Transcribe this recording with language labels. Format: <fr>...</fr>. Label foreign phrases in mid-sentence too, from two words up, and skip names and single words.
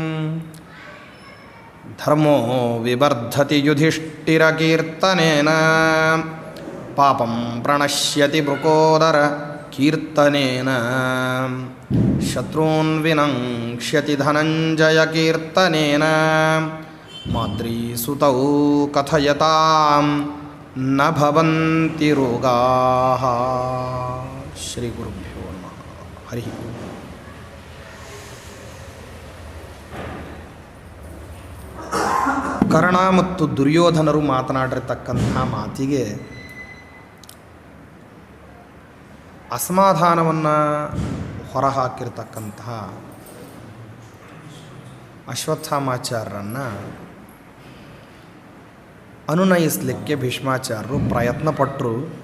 <sa>ಧರ್ಮೋ ವಿವರ್ಧತಿ ಯುಧಿಷ್ಠಿರಕೀರ್ತನೇನ ಪಾಪಂ ಪ್ರಣಶ್ಯತಿ ಮೃಕೋದರ ಕೀರ್ತನೇನ ಶತ್ರೂನ್ ವಿನಂಕ್ಷ್ಯತಿ ಧನಂಜಯ ಕೀರ್ತನೇನ ಮಾದ್ರೀಸುತೌ ಕಥಯತಾಂ ನ ಭವಂತಿ ರೋಗಾಃ. ಶ್ರೀ ಗುರುಭ್ಯೋ ನಮಃ. ಹರಿ ಓಂ.</sa> <kn>ಕರ್ಣ ಮತ್ತು ದುರ್ಯೋಧನರು ಮಾತನಾಡಿರ್ತಕ್ಕಂಥ ಮಾತಿಗೆ ಅಸಮಾಧಾನವನ್ನು ಹೊರಹಾಕಿರ್ತಕ್ಕಂತಹ ಅಶ್ವತ್ಥಾಮಾಚಾರ್ಯರನ್ನು ಅನುನಯಿಸಲಿಕ್ಕೆ ಭೀಷ್ಮಾಚಾರ್ಯರು ಪ್ರಯತ್ನಪಟ್ಟರು.</kn>